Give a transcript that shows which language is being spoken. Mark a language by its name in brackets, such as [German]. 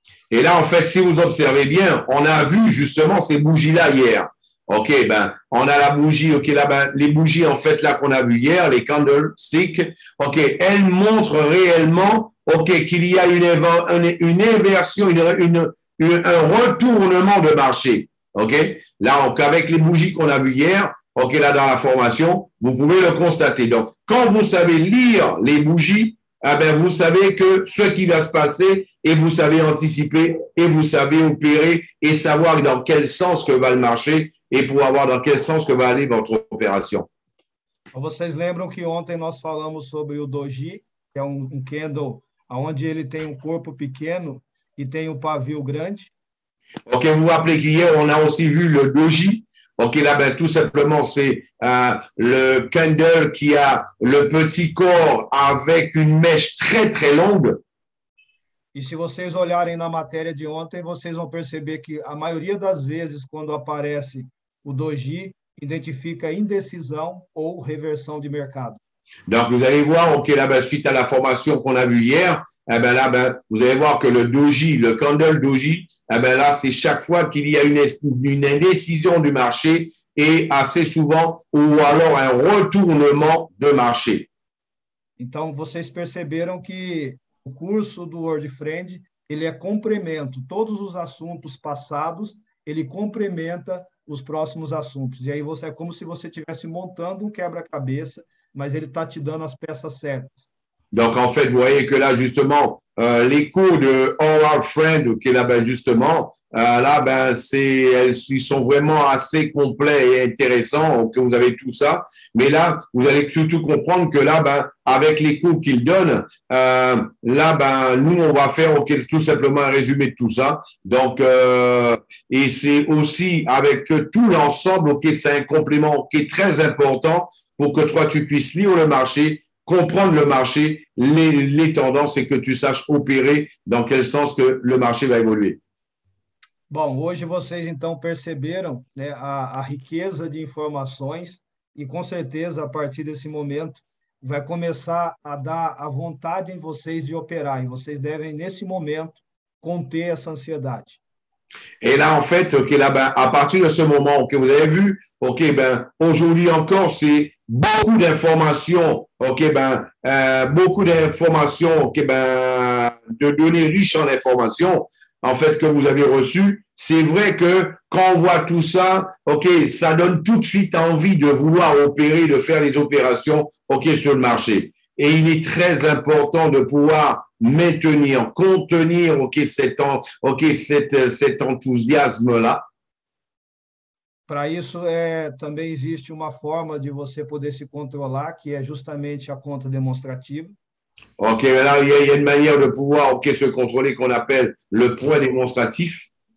[French] et là, en fait, si vous observez bien, on a vu justement ces bougies-là hier. OK, ben, on a la bougie, OK, là, ben, les bougies, en fait, là, qu'on a vu hier, les candlesticks, OK, elles montrent réellement, OK, qu'il y a une inversion, un retournement de marché. OK, là, donc, avec les bougies qu'on a vues hier, OK, là, dans la formation, vous pouvez le constater. Donc, quand vous savez lire les bougies, eh ben, vous savez que ce qui va se passer et vous savez anticiper et vous savez opérer et savoir dans quel sens que va le marché et pour avoir dans quel sens que va aller votre opération. [Portuguese] Vocês lembram que ontem nós falamos sobre o doji, que é um candle onde ele tem um corpo pequeno e tem um pavio grande. [French] OK, vous vous rappelez qu'hier, on a aussi vu le doji. OK, là, ben, tout simplement, c'est le candle qui a le petit corps avec une mèche très, très longue. [Portuguese] E se vocês olharem na matéria de ontem, vocês vão perceber que a maioria das vezes, quando aparece o doji, identifica indecisão ou reversão de mercado. [French] Donc, vous allez voir, OK, là, ben, suite à la formation qu'on a vue hier, eh ben, là, ben, vous allez voir que le doji, le candle doji, eh ben, là, c'est chaque fois qu'il y a une indécision du marché et assez souvent, ou alors un retournement de marché. [Portuguese] Então, vocês perceberam que o curso do World Friend, ele é complemento. Todos os assuntos passados, ele complementa os próximos assuntos. E aí você é como se você estivesse montando um quebra-cabeça, mas ele está te dando as peças certas. [French] Donc, en fait, vous voyez que là, justement, les cours de All Our Friend, OK, là, ben, justement, là, ben, ils sont vraiment assez complets et intéressants, que vous avez tout ça. Mais là, vous allez surtout comprendre que là, ben, avec les cours qu'ils donnent, là, ben, nous, on va faire, OK, tout simplement un résumé de tout ça. Donc, et c'est aussi avec tout l'ensemble, OK, c'est un complément, OK, très important pour que toi, tu puisses lire le marché, comprendre le marché, les tendances et que tu saches opérer dans quel sens que le marché va évoluer. [Portuguese] Bom, hoje vocês então perceberam, né, a riqueza de informações e com certeza a partir desse momento vai começar a dar a vontade em vocês de operar e vocês devem nesse momento conter essa ansiedade. [French] Et là, en fait, OK, là, ben, à partir de ce moment que vous avez vu, OK, ben, aujourd'hui encore, c'est beaucoup d'informations, OK, ben, beaucoup d'informations, OK, ben, de données riches en informations, en fait, que vous avez reçues. C'est vrai que quand on voit tout ça, OK, ça donne tout de suite envie de vouloir opérer, de faire les opérations, OK, sur le marché. Et il est très important de pouvoir maintenir, contenir, OK, cet enthousiasme-là. [Portuguese] Para isso, também existe uma forma de você poder se controlar, que é justamente a conta demonstrativa. [French] OK, là, il y a une manière de pouvoir, OK, se contrôler qu'on appelle le point démonstratif.